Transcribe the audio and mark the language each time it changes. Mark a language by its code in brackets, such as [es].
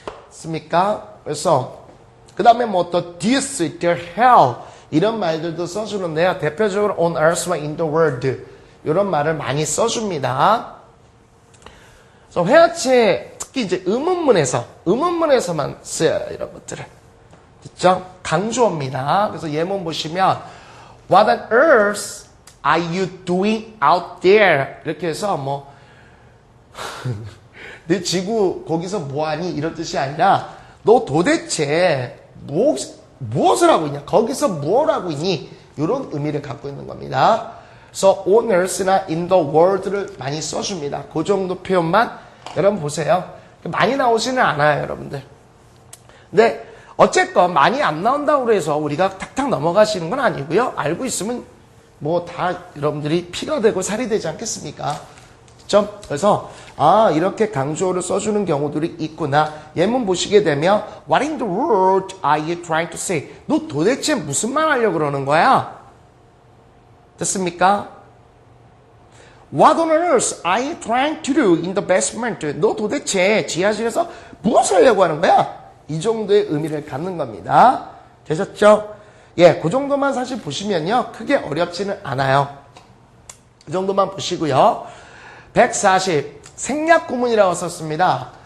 [ko] 습니까? 그래서 그 다음에 뭐 또 this, there, hell 이런 말들도 써주는데요. 대표적으로 on earth와 in the world 이런 말을 많이 써줍니다. 그래서 회화체 특히 이제 의문문에서만 써요. 이런 것들을. 됐죠? 강조어입니다. 그래서 예문 보시면 [en] What on earth are you doing out there? [ko] 이렇게 해서 뭐 내 지구 거기서 뭐하니? 이런 뜻이 아니라 너 도대체 무엇을 하고 있냐? 거기서 뭘 하고 있니? 이런 의미를 갖고 있는 겁니다. 그래서 on earth나 in the world를 많이 써줍니다. 그 정도 표현만 여러분 보세요. 많이 나오지는 않아요, 여러분들. 근데 어쨌건 많이 안 나온다고 해서 우리가 탁탁 넘어가시는 건 아니고요. 알고 있으면 뭐 다 여러분들이 피가 되고 살이 되지 않겠습니까? 그렇죠? 그래서 이렇게 강조어를 써주는 경우들이 있구나. 예문 보시게 되면 [en] What in the world are you trying to say? [ko] 너 도대체 무슨 말 하려고 그러는 거야? 됐습니까? [en] What on earth are you trying to do in the basement? [ko] 너 도대체 지하실에서 무엇을 하려고 하는 거야? 이 정도의 의미를 갖는 겁니다. 되셨죠? 예, 그 정도만 사실 보시면요. 크게 어렵지는 않아요. 그 정도만 보시고요. 140, 생략구문이라고 썼습니다.